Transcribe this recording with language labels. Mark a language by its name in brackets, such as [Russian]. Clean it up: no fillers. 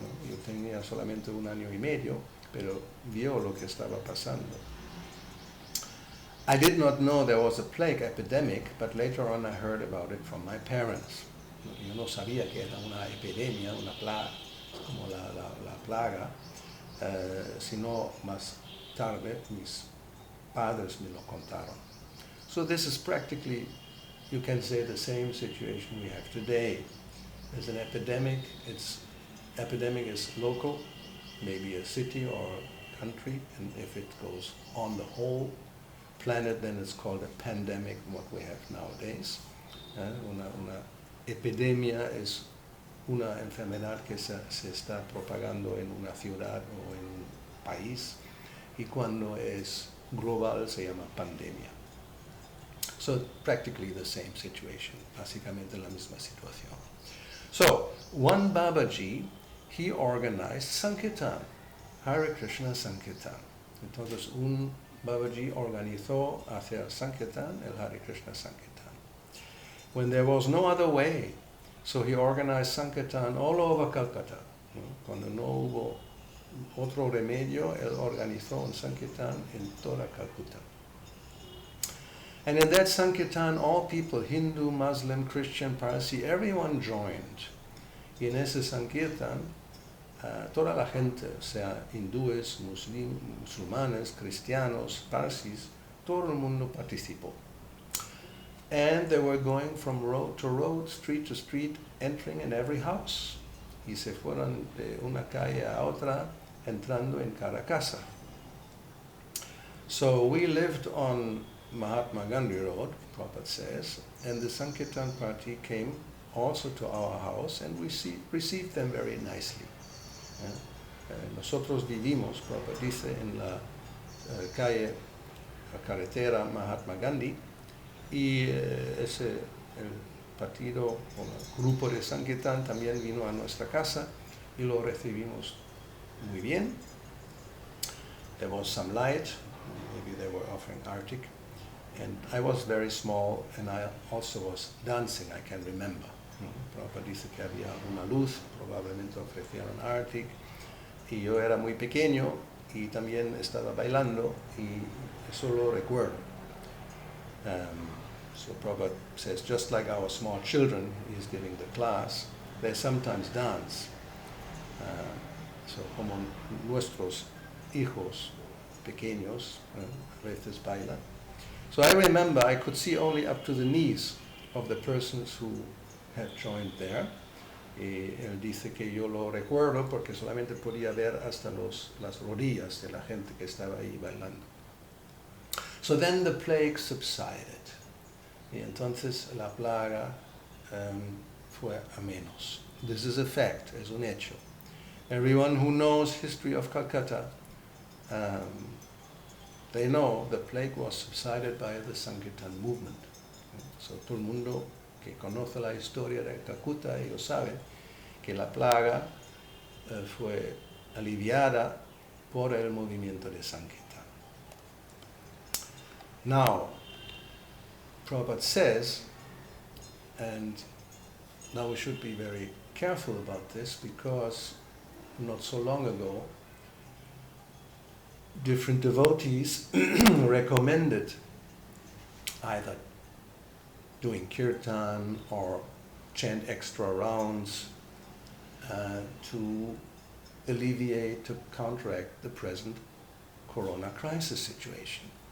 [Spanish] Yo tenía solamente 1 año y medio, pero vio lo que estaba pasando. [English] I did not know there was a plague epidemic, but later on I heard about it from my parents. [Spanish] Yo no sabía que era una epidemia, una plaga, como la plaga, sino más tarde mis padres me lo contaron. [English] So this is practically, you can say, the same situation we have today. There's an epidemic, epidemic is local, maybe a city or a country, and if it goes on the whole planet, then it's called a pandemic, what we have nowadays. [Spanish] Una epidemia es una enfermedad que se está propagando en una ciudad o en un país, y cuando es global se llama pandemia. [English] So practically the same situation, [Spanish] básicamente la misma situación. [English] So one Babaji, he organized Sankirtan, Hare Krishna Sankirtan. [Spanish] Entonces un Babaji organizó hacer Sankirtan, el Hare Krishna Sankirtan. [English] When there was no other way, so he organized Sankirtan all over Calcutta. [Spanish] Cuando no hubo otro remedio, él organizó un Sankirtan en toda Calcutta. [English] And in that Sankirtan, all people, Hindu, Muslim, Christian, Parsi, everyone joined. [Spanish] Y en ese Sankirtan, toda la gente, sea hindúes, musulmanes, cristianos, parsis, todo el mundo participó. [English] And they were going from road to road, street to street, entering in every house. [Spanish] Y se fueron de una calle a otra, entrando en cada casa. [English] So we lived on Mahatma Gandhi Road, Prabhupada says, and the Sankirtan party came also to our house, and we received them very nicely. [Spanish] Nosotros vivimos, Prabhupada dice, en la calle, la carretera Mahatma Gandhi, y el partido o el grupo de Sankirtan también vino a nuestra casa y lo recibimos muy bien. [English] There was some light, maybe they were offering artik, and I was very small and I also was dancing, I can remember. [Spanish] Prabhupada dice que había una luz, probablemente ofrecieron artik, y yo era muy pequeño y también estaba bailando y eso lo recuerdo. [English] So Prabhupada says, just like our small children, he's giving the class, they sometimes dance. [Spanish] So como nuestros hijos pequeños a veces bailan. [English] So I remember I could see only up to the knees of the persons who had joined there. [Spanish] Y él dice que yo lo recuerdo porque solamente podía ver hasta las rodillas de la gente que estaba ahí bailando. [English] So then the plague subsided. [Spanish] Y entonces la plaga fue a menos. [English] This is a fact, [Spanish] es un hecho. [English] Everyone who knows history of Calcutta they know the plague was subsided by the Sankirtan movement. [Spanish] So todo el mundo que conoce la historia de Calcuta, ellos saben que la plaga fue aliviada por el movimiento de Sankirtan. [English] Now, Prabhupada says, and now we should be very careful about this because not so long ago, different devotees recommended either doing kirtan or chant extra rounds to alleviate, to counteract the present corona crisis situation.